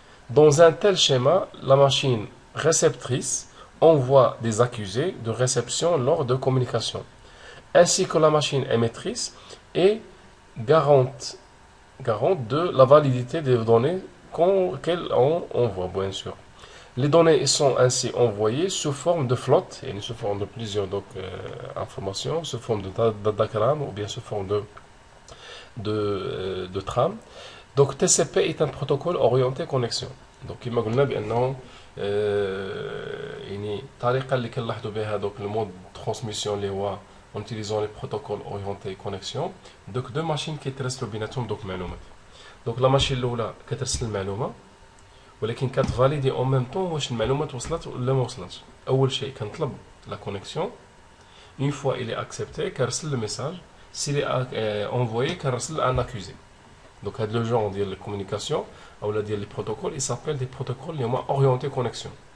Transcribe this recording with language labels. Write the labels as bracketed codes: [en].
[fr] Dans un tel schéma, la machine réceptrice envoie des accusés de réception lors de communication, ainsi que la machine émettrice est garante de la validité des données qu'elle envoie, bien sûr. Les données sont ainsi envoyées sous forme de flotte, et sous forme de plusieurs informations, sous forme de diagramme ou bien sous forme de trame. Donc TCP est un protocole orienté connexion. [ar] Donc كما قلنا بانه يعني الطريقه اللي كنلاحظوا بها دوك المود ترانسميسيون اللي هو [fr] en utilisant les protocoles orientés connexion. Donc deux machines [ar] كيترسلوا بيناتهم دوك معلومات. [fr] Donc la machine [ar] الاولى كترسل المعلومه ولكن كتفاليدي اون ميم طون واش المعلومات وصلت ولا ما وصلتش. اول شيء كنطلب لا كونيكسيون. [fr] une fois il est accepté [ar] كنرسل [fr] le message. s'il est envoyé كنرسل un accusé. Donc, le genre de la communication ou les protocoles, ils s'appellent des protocoles orientés connexion.